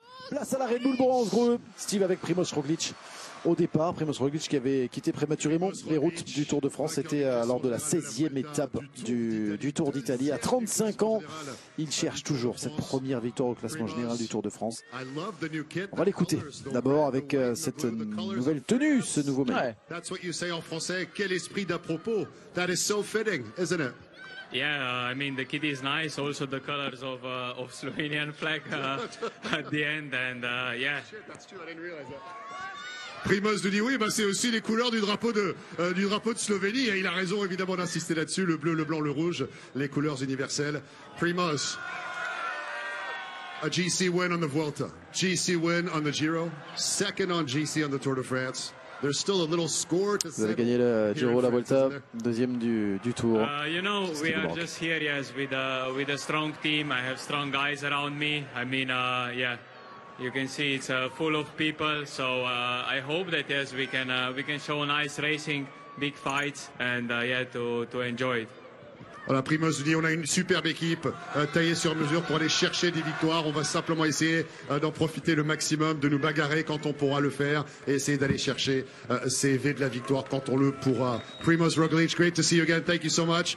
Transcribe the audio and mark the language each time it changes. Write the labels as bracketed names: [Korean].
[French] Place à la Red Bull Bronze Group, Steve avec Primož Roglič. Au départ, Primož Roglič qui avait quitté prématurément les routes du Tour de France, c'était lors de la 16e étape du Tour d'Italie. À 35 ans, il cherche toujours cette première victoire au classement général du Tour de France. On va l'écouter d'abord avec cette nouvelle tenue, ce nouveau maillot. [English] That's what you say [French] en français, quel esprit d'à propos. [English] That is so fitting, isn't it? Yeah, I mean the kit is nice. Also the colors of Slovenian flag at the end, and yeah. That's true, I didn't realize that. [French] Primož nous dit oui, bah c'est aussi les couleurs du drapeau de Slovénie et il a raison évidemment d'insister là-dessus, le bleu, le blanc, le rouge, les couleurs universelles. [English] Primož, a GC win on the Vuelta, GC win on the Giro, second on GC on the Tour de France. There's still a little score to [French] Vous avez gagné le Giro, la Vuelta, deuxième du Tour. [English] You know, we are just here, yes, with a strong team. I have strong guys around me. I mean, yeah. You can see it's full of people, so I hope that yes, we can show nice racing, big fights, and yeah, to enjoy it. [French] Voilà, Primož dit on a une superbe équipe taillée sur mesure pour aller chercher des victoires. On va simplement essayer d'en profiter le maximum, de nous bagarrer quand on pourra le faire et essayer d'aller chercher ces V de la victoire quand on le pourra. Primož Roglič, [English] great to see you again. Thank you so much.